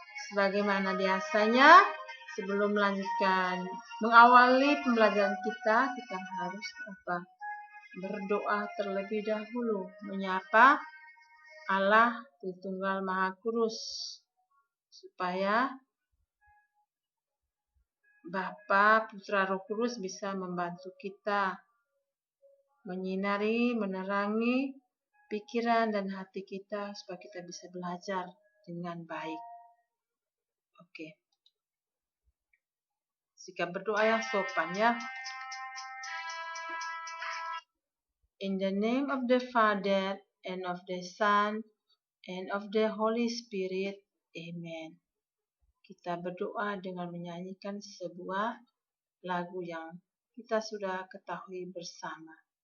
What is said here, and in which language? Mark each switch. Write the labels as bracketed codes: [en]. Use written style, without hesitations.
[id] Sebagaimana biasanya, sebelum melanjutkan mengawali pembelajaran kita harus berdoa terlebih dahulu, menyapa Allah Tritunggal Maha Kudus, supaya Bapa, Putra, Roh Kudus bisa membantu kita menyinari, menerangi pikiran dan hati kita supaya kita bisa belajar dengan baik. Oke. Sikap berdoa yang sopan ya. [en] In the name of the Father, and of the Son, and of the Holy Spirit. Amen. [id] Kita berdoa dengan menyanyikan sebuah lagu yang kita sudah ketahui bersama.